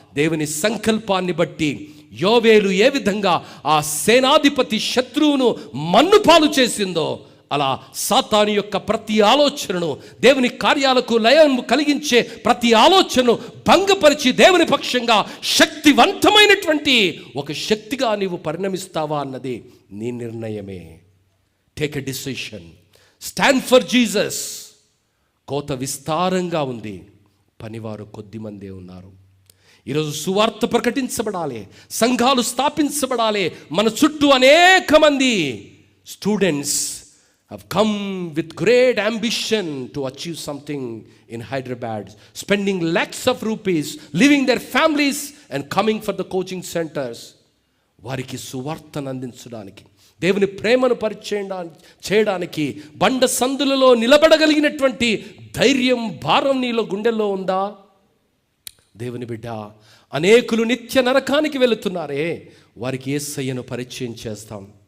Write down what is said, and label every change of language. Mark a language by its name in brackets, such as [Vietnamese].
[Telugu] దేవుని సంకల్పాన్ని బట్టి యోవేలు ఏ విధంగా ఆ సేనాధిపతి శత్రువును మన్నుపాలు చేసిందో, అలా సాతాను యొక్క ప్రతి ఆలోచనను, దేవుని కార్యాలకు లయం కలిగించే ప్రతి ఆలోచనను భంగపరిచి దేవుని పక్షంగా శక్తివంతమైనటువంటి ఒక శక్తిగా నీవు పరిణమిస్తావా అన్నది నీ నిర్ణయమే. [English] Take a decision. Stand for Jesus. [Telugu] కోత విస్తారంగా ఉంది, పనివారు కొద్దిమందే ఉన్నారు. ఈరోజు సువార్త ప్రకటించబడాలి, సంఘాలు స్థాపించబడాలి. మన చుట్టూ అనేక మంది [English] Students have come with great ambition to achieve something in Hyderabad, spending lakhs of rupees, leaving their families and coming for the coaching centers. [Telugu] వారికి సువార్తను అందించడానికి, దేవుని ప్రేమను పరిచయం చేయడానికి బండ సందులలో నిలబడగలిగినటువంటి ధైర్యం, భారం నీలో గుండెల్లో ఉందా? దేవుని బిడ్డ, అనేకులు నిత్య నరకానికి వెళుతున్నారే, వారికి యేసయ్యను పరిచయం చేస్తాం.